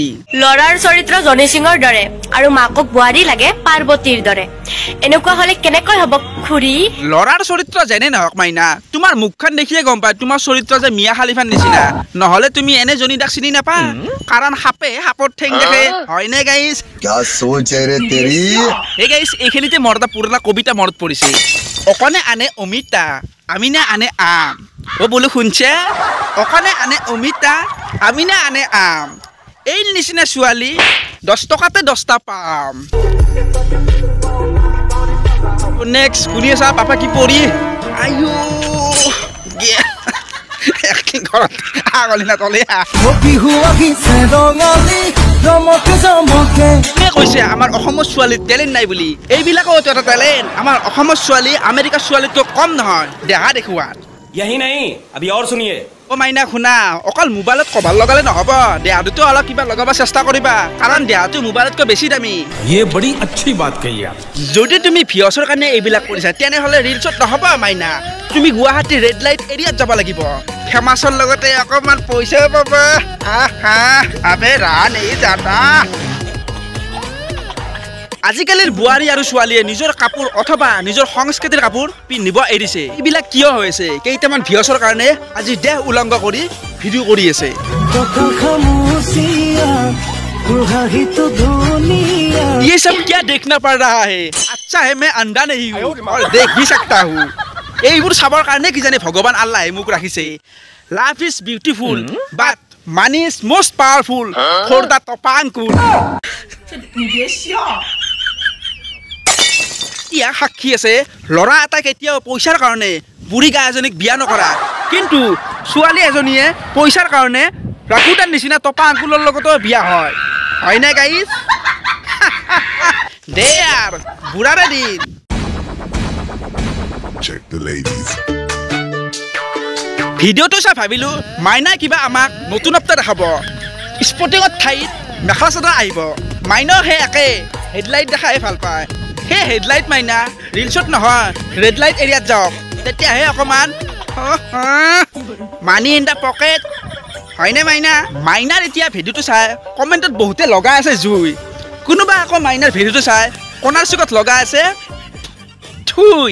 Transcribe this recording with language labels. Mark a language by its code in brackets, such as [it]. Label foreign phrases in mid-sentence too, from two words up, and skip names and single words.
[as] লৰাৰ চৰিত্ৰ জনি সিঙৰ দৰে আৰু মাকক বুৱাৰী লাগে পাৰ্বতীৰ দৰে এনেকুৱা হলে কেনেকৈ হ'ব খুৰী লৰাৰ চৰিত্ৰ যেনে নহওক মাইনা তোমাৰ মুখখন দেখিয়ে গম পায় তোমাৰ চৰিত্ৰ যে মিয়া খালিফাৰ নিচিনা নহলে তুমি এনে জনি দাক চিনি নাপা কাৰণ সাপৰ ঠেং দেখে হয়নে গাইজ [hi] क्या सोच है रे तेरी [as] হে গাইজ এইখিনিতে মোৰ এটা পুৰণা কবিতা মনত পৰিছে অকণে আনে অমিতা আমিনে আনে আম ও বোলো শুনছে অকণে আনে অমিতা আমিনে আনে আম এই নিচিনা ছোৱালী 10 টকাতে 10টা পাম নেক্সট শুনি আছা পাপা কি পৰি আয়ো একদিন ঘৰত আগলি না তলে কৈছে আমাৰ অসমৰ ছোৱালীৰ টেলেণ্ট নাই বুলি এইবিলাকো এটা টেলেণ্ট আমাৰ অসমৰ ছোৱালী আমেৰিকাৰ ছোৱালীতকৈ কম নহয় দেহা দেখুৱাত [hi] यही नहीं अभी और सुनिए [as] ও মাইনা শুনা অকল মোবাইলত কভাৰ লগালে নহব দেহাটো অলপ কিবা লগাব চেষ্টা কৰিবা কাৰণ দেহাটো মোবাইলতকৈ বেছি দামী [hi] ये बड़ी अच्छी बात कही आप [as] যদি তুমি ভিউছৰ কাৰণে এইবিলাক কৰিছা তেনেহ'লে ৰিলছত নহব মাইনা তুমি গুৱাহাটী ৰেড লাইট এৰিয়াত যাব লাগিব ফেমাছৰ লগতে অকণমান পইচাও পাবা আবে ৰান এই যাতা আজিকালিৰ বোৱাৰী আৰু ছোৱালীয়ে নিজৰ কাপোৰ অথবা নিজৰ সংস্কৃতিৰ কাপোৰ পিন্ধিব এৰিছে এইবিলাক কিয় হৈছে কেইটামান ভিউছৰ কাৰণে আজি দেহ উলংঘ কৰি ভিডিঅ' কৰি আছে [hi] ये सब क्या देखना पड़ रहा है अच्छा है मैं अंधा नहीं हूँ और देख भी सकता हूँ [as] এইবোৰ চাবৰ কাৰণে কি জানে ভগৱান আল্লাহে মোক ৰাখিছে [en] love is beautiful but money is most powerful for the tapa uncle [as] ইয়া সাক্ষী আছে ল'ৰা এটা কেতিয়াও পইচাৰ কাৰণে বুঢ়ী গা এজনীক বিয়া নকৰা কিন্তু ছোৱালী এজনীয়ে পইচাৰ কাৰণে ৰাকুটাৰ নিচিনা টপা আংকুলৰ লগতো বিয়া হয় হয়নে গাইজ দে আৰ বুঢ়াৰে দিন [en] check the ladies [as] ভিডিঅ'টো চাই ভাবিলো মাইনাই কিবা আমাক নতুনত্ব দেখাব স্পটিঙত ঠাইত মেখেলা চাদৰ আহিব মাইনাও সেই একে হেডলাইট দেখাই ভাল পায় সেই হেডলাইট মাইনা ৰিলছত নহয় ৰেড লাইট এৰিয়াত যাওক তেতিয়াহে অকণমান [en] money in the pocket [as] হয়নে মাইনা মাইনাৰ এতিয়া ভিডিঅ'টো চাই কমেণ্টত বহুতে লগাই আছে জুই কোনোবা আকৌ মাইনাৰ ভিডিঅ'টো চাই কণাৰ চুকত লগাই আছে থুই